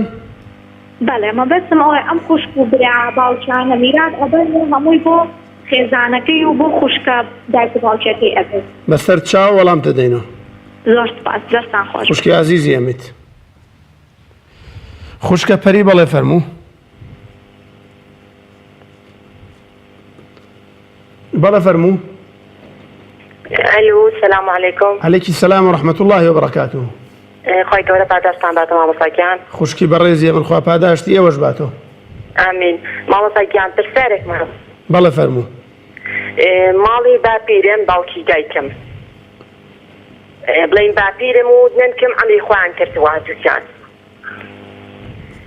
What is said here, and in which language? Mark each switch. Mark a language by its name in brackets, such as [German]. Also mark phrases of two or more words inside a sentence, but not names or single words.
[Central Kurdish] بەڵێ مەبەستم ئەوەیە ئەم خوشک و برا باوکانە میرات ئەبن هەمووی بۆ خێزانەکەی و بۆ خوشکە دایک و باوکەکەی ئەبێت بەسەر چاو وەڵام دەدەینەوە زۆر سپاس دەستان خۆش خوشکی عزیزی ئەمیت خوشکە پەری بەڵێ فەرموو بەڵێ فەرموو [Arabic] الو السلام عليكم. عليك السلام ورحمة الله وبركاته. [Central Kurdish] خۆی گەورە پاداشتان باتە مامۆستاگیان. خوشکی بەڕێزیە من خوا پاداشتی ئێوەش باتەوە. ئامین. مامۆستاگیان پرسیارێکمان. بەڵێ فەرموو. ماڵی باپیرم باوکی دایکم. بڵین باپیرم و ننکم ئەمری خۆیان کردووە دووسیان.